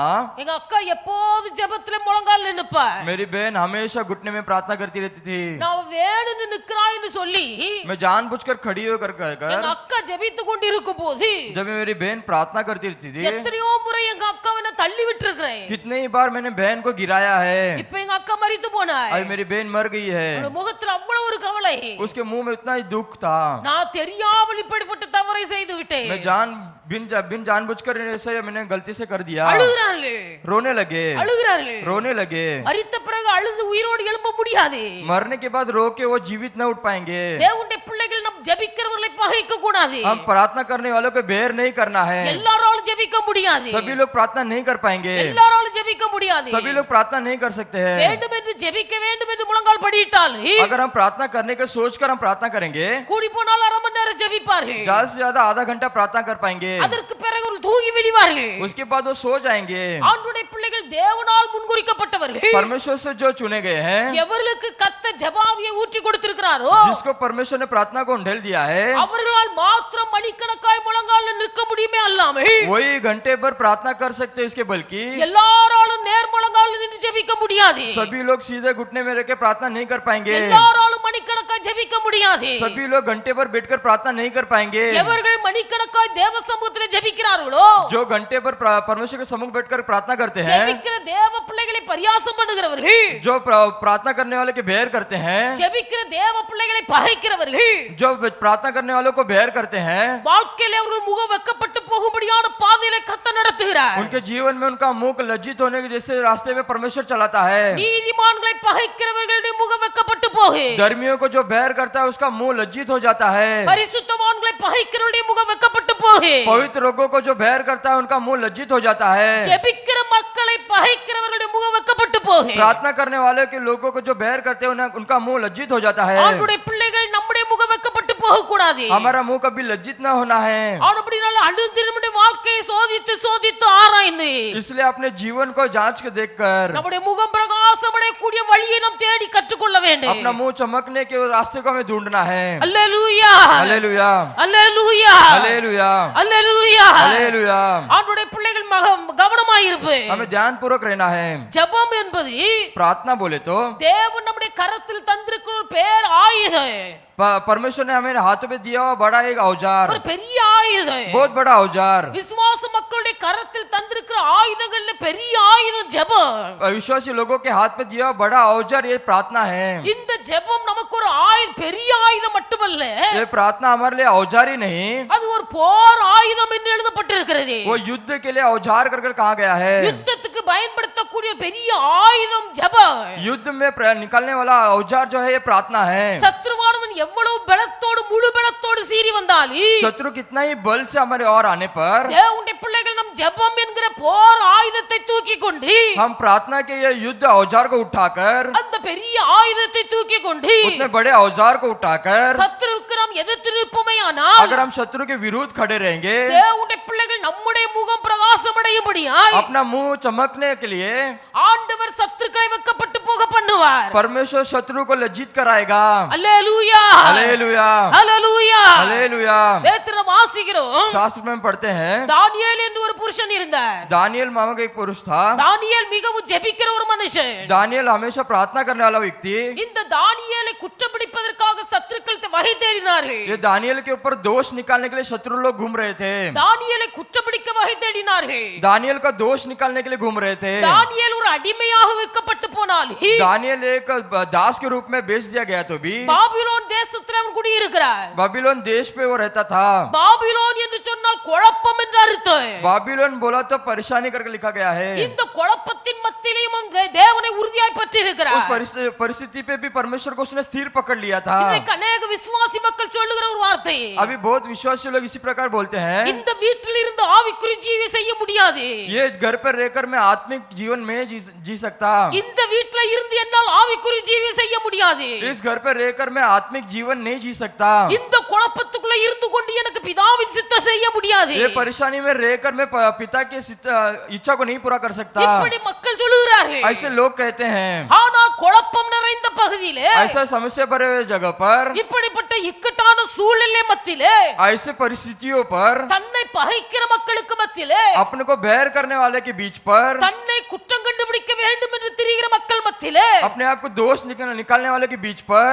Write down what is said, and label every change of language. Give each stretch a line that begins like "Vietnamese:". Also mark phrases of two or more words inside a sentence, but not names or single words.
Tamil: எங்க அக்கா எப்போது ஜெபத்துல முழங்கால நிப்பா,
Hindi: मेरी बहन हमेशा घुटने में प्रार्थना करती रहती थी।
Tamil: நான் வேணும்னு நிற்கிறான்னு சொல்லி
Hindi: मैं जानबूझकर खड़ी होकर
Tamil: எங்க அக்கா ஜெபித்து கொண்டிருக்கும் போது
Hindi: जब मेरी बहन प्रार्थना करती रहती थी,
Tamil: எத்தனையோ முறை எங்க அக்காவை நான் தள்ளி விட்டுருக்கிறேன்.
Hindi: कितने ही बार मैंने बहन को गिराया है।
Tamil: இப்ப எங்க அக்கா மரித்து போனாள்.
Hindi: आज मेरी बहन मर गई है।
Tamil: அவளோட முகத்துல அவ்வளவு ஒரு கவலை.
Hindi: उसके मुंह में इतना ही दुख था।
Tamil: நான் தெரியாமல் இப்படிப்பட்ட தவறை செய்து விட்டேன்.
Hindi: मैं बिन जानबूझकर ऐसे मैंने गलती से कर दिया।
Tamil: அழுகிறார்கள்,
Hindi: रोने लगे,
Tamil: அழுகிறார்கள்.
Hindi: रोने लगे।
Tamil: மரித்த பிறகு அழுது உயிரோடு எழும்ப முடியாது.
Hindi: मरने के बाद रो के वो जीवित न उठ पाएंगे।
Tamil: தேவனுடைய பிள்ளைகள் நம் ஜெபிக்கிறவர்களை பகைக்க கூடாது.
Hindi: हम प्रार्थना करने वालों को बेर नहीं करना है।
Tamil: எல்லாராலும் ஜெபிக்க முடியாது.
Hindi: सभी लोग प्रार्थना नहीं कर पाएंगे।
Tamil: எல்லாராலும் ஜெபிக்க முடியாது.
Hindi: सभी लोग प्रार्थना नहीं कर सकते हैं।
Tamil: வேண்டும் என்று ஜெபிக்க வேண்டும் என்று முழங்கால் படியிட்டால்
Hindi: अगर हम प्रार्थना करने का सोचकर हम प्रार्थना करेंगे,
Tamil: கூடி போனால் அரை மணி நேரம் ஜெபிப்பார்கள்.
Hindi: ज्यादा से ज्यादा आधा घंटा प्रार्थना कर पाएंगे।
Tamil: அதற்கு பிறகு தூங்கி விழுவார்கள்.
Hindi: उसके बाद वो सो जाएंगे।
Tamil: ஆண்டவருடைய பிள்ளைகள் தேவனால் முன்குறிக்கப்பட்டவர்கள்.
Hindi: परमेश्वर से जो चुने गए हैं,
Tamil: எவர்களுக்கு கர்த்தர் ஜெபாவியை ஊற்றி கொடுத்திருக்கிறாரோ,
Hindi: जिसको परमेश्वर ने प्रार्थना को ढेल दिया है,
Tamil: அவர்களால் மாத்திரம் மணிக்கணக்காய் முழங்கால நிற்க முடியுமே அல்லாமல்
Hindi: वही घंटे भर प्रार्थना कर सकते हैं। इसके बल्कि
Tamil: எல்லாராலும் நேர் முழங்கால நின்று ஜெபிக்க முடியாது.
Hindi: सभी लोग सीधे घुटने में रह के प्रार्थना नहीं कर पाएंगे।
Tamil: எல்லாராலும் மணிக்கணக்காய் ஜெபிக்க முடியாது.
Hindi: सभी लोग घंटे पर बैठकर प्रार्थना नहीं कर पाएंगे.
Tamil: எவர்கள் மணிக்கணக்காய் தேவ சமூகத்திலே ஜெபிக்கிறார்களோ,
Hindi: जो घंटे पर परमेश्वर के सम्मुख बैठकर प्रार्थना करते हैं,
Tamil: ஜெபிக்கிற தேவ பிள்ளைகளை பரியாசம் பண்ணுகிறவர்கள்,
Hindi: जो प्रार्थना करने वाले के बैर करते हैं,
Tamil: ஜெபிக்கிற தேவ பிள்ளைகளை பகைக்கிறவர்கள்,
Hindi: जो प्रार्थना करने वालों को बैर करते हैं,
Tamil: வாழ்க்கையிலே அவர்கள் முகம் வெட்கப்பட்டு போகும்படியான பாதையிலே கர்த்தர் நடத்துகிறார்.
Hindi: उनके जीवन में उनका मुख लज्जित होने के जैसे रास्ते में परमेश्वर चलाता है.
Tamil: நீதிமான்களை பகைக்கிறவர்களுடைய முகம் வெட்கப்பட்டு போகு.
Hindi: धर्मियों को जो बैर करता है उसका मुंह लज्जित हो जाता है.
Tamil: பரிசுத்தவான்களை பகைக்கிறவர்களுடைய முகம் வெட்கப்பட்டு போகு.
Hindi: पवित्र लोगों को जो बैर करता है उनका मुंह लज्जित हो जाता है.
Tamil: ஜெபிக்கிற மக்களை பகைக்கிறவர்களுடைய முகம் வெட்கப்பட்டு போகு.
Hindi: प्रार्थना करने वाले के लोगों को जो बैर करते हैं उनका मुंह लज्जित हो जाता है.
Tamil: ஆண்டவருடைய பிள்ளைகள் நம்முடைய முகம் வெட்கப்பட்டு போக கூடாது.
Hindi: हमारा मुंह कभी लज्जित ना होना है.
Tamil: ஆனபடியால் அனுதினமுடைய வாழ்க்கையை சோதித்து சோதித்து ஆராய்ந்து
Hindi: इसलिए अपने जीवन को जांच के देखकर
Tamil: நம்முடைய முகம் பிரகாசமடைய கூடிய வழியை நாம் தேடி கற்றுக்கொள்ள வேண்டும்.
Hindi: अपना मुंह चमकने के रास्ते को हमें ढूंढना है.
Tamil: அல்லேலூயா
Hindi: हालेलुया
Tamil: அல்லேலூயா
Hindi: हालेलुया
Tamil: அல்லேலூயா.
Hindi: हालेलुया.
Tamil: ஆண்டவருடைய பிள்ளைகள் கவனமாயிருப்பு.
Hindi: हमें ध्यान पूर्वक रहना है.
Tamil: ஜெபம் என்பது
Hindi: प्रार्थना बोले तो
Tamil: தேவன் நம்முடைய கரத்தில் தந்திருக்கிற ஒரு பேர் ஆயுதம்.
Hindi: परमेश्वर ने हमें हाथों में दिया हुआ बड़ा एक औजार,
Tamil: ஒரு பெரிய ஆயுதம்.
Hindi: बहुत बड़ा औजार.
Tamil: விசுவாச மக்களுடைய கரத்தில் தந்திருக்கிற ஆயுதங்கள்ல பெரிய ஆயுதம் ஜெபம்.
Hindi: विश्वासी लोगों के हाथ में दिया हुआ बड़ा औजार ये प्रार्थना है.
Tamil: இந்த ஜெபம் நமக்கு ஒரு பெரிய ஆயுதம் மட்டுமல்ல,
Hindi: ये प्रार्थना हमारे लिए औजार ही नहीं,
Tamil: அது ஒரு போர் ஆயுதம் என்று எழுதப்பட்டிருக்கிறது.
Hindi: वो युद्ध के लिए औजार कर कहा गया है.
Tamil: யுத்தத்துக்கு பயன்படுத்தக்கூடிய பெரிய ஆயுதம் ஜெபம்.
Hindi: युद्ध में निकलने वाला औजार जो है ये प्रार्थना है.
Tamil: சத்ருவானவன் எவ்வளவு பலத்தோடு முழு பலத்தோடு சீறி வந்தாலும்
Hindi: शत्रु कितना ही बल से हमारे और आने पर
Tamil: தேவனுடைய பிள்ளைகள் நம் ஜெபம் என்கிற போர் ஆயுதத்தை தூக்கி கொண்டு
Hindi: हम प्रार्थना के ये युद्ध औजार को उठाकर
Tamil: அந்த பெரிய ஆயுதத்தை தூக்கி கொண்டு
Hindi: उतने बड़े औजार को उठाकर
Tamil: சத்ருவுக்கு நாம் எதிர்த்து நிற்போமேயானால்
Hindi: अगर हम शत्रु के विरुद्ध खड़े रहेंगे,
Tamil: தேவனுடைய பிள்ளைகள் நம்முடைய முகம் பிரகாசமடையும்படியாய்
Hindi: अपना मुंह चमकने के लिए
Tamil: ஆண்டவர் சத்துருக்களை வெட்கப்பட்டு போக பண்ணுவார்.
Hindi: परमेश्वर शत्रु को लज्जित कराएगा.
Tamil: அல்லேலூயா
Hindi: हालेलुया
Tamil: அல்லேலூயா.
Hindi: हालेलुया.
Tamil: வேதத்துல வாசிக்கிறோம்,
Hindi: शास्त्र में हम पढ़ते हैं
Tamil: தானியேல் என்று ஒரு புருஷன் இருந்தார்.
Hindi: दानियल नामक एक पुरुष था.
Tamil: தானியேல் மிகவும் ஜெபிக்கிற ஒரு மனுஷன்.
Hindi: दानियल हमेशा प्रार्थना करने वाला व्यक्ति.
Tamil: இந்த தானியேலை குற்றப்பிடிப்பதற்காக சத்துருக்கள் வகை தேடினார்கள்.
Hindi: ये दानियल के ऊपर दोष निकालने के लिए शत्रु लोग घूम रहे थे.
Tamil: தானியேலை குற்றப்பிடிக்க வகை தேடினார்கள்.
Hindi: दानियल का दोष निकालने के लिए घूम रहे थे.
Tamil: தானியேல் ஒரு அடிமையாக விற்கப்பட்டு போனால்
Hindi: दानियल एक दास के रूप में बेच दिया गया तो भी
Tamil: பாபிலோன் தேசத்தில் அவன் குடியிருக்கிறார்.
Hindi: बाबिलोन देश पे वो रहता था.
Tamil: பாபிலோன் என்று சொன்னால் குழப்பம் என்று அர்த்தம்.
Hindi: बाबिलोन बोला तो परेशानी करके लिखा गया है.
Tamil: இந்த குழப்பத்தின் மத்தியிலும் அங்கே தேவனை உறுதியாய் பற்றி
Hindi: उस
Tamil: இருக்கிறார்.
Hindi: परिस्थिति पे भी परमेश्वर को उसने स्थिर पकड़ लिया था.
Tamil: இன்றைக்கு अनेक விசுவாசி மக்கள் சொல்லுகிற ஒரு வார்த்தை,
Hindi: अभी बहुत विश्वासी लोग इसी प्रकार बोलते हैं,
Tamil: இந்த வீட்டில் இருந்து ஆவிக்குரிய ஜீவி செய்ய முடியாது.
Hindi: ये घर पर रहकर मैं आत्मिक जीवन में जी सकता.
Tamil: இந்த வீட்டில இருந்து என்னால் ஆவிக்குரிய ஜீவி செய்ய முடியாது.
Hindi: इस घर पर रहकर मैं आत्मिक जीवन नहीं जी सकता.
Tamil: இந்த குழப்பத்துக்குள்ள இருந்து கொண்டு எனக்கு பிதாவின் சித்தம் செய்ய முடியாது.
Hindi: ये परेशानी में रहकर मैं पिता की इच्छा को नहीं पूरा कर सकता.
Tamil: இப்படி மக்கள் சொல்லுகிறார்கள்.
Hindi: ऐसे लोग कहते हैं.
Tamil: ஆனால் குழப்பம் நிறைந்த பகுதியிலே,
Hindi: ऐसा समस्या भरे हुए जगह पर,
Tamil: இப்படிப்பட்ட இக்கட்டான சூழ்நிலை மத்தியிலே,
Hindi: ऐसे परिस्थितियों पर,
Tamil: தன்னை பகைக்கிற மக்களுக்கு மத்தியிலே,
Hindi: अपने को बैर करने वाले के बीच पर,
Tamil: தன்னை குற்றம் கண்டுபிடிக்க வேண்டும் என்று திரிகிற மக்கள் மத்தியிலே,
Hindi: अपने आप को दोष निकालने वाले के बीच पर